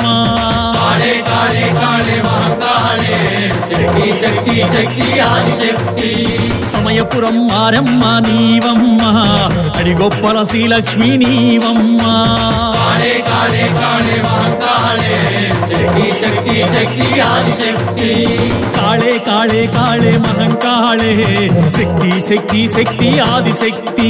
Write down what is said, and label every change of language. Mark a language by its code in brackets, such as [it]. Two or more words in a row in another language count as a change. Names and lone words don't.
[sa] काले काले काले महंकाले शक्ति शक्ति शक्ति आदिशक्ति [te] సమయపురం మారమ్మ నీవమ్మ అడిగొప్పల శ్రీలక్ష్మి నీవమ్మ [sa] काले काले काले महंकाले शक्ति शक्ति शक्ति आदिशक्ति काले काले काले महंकाले शक्ति शक्ति शक्ति आदिशक्ति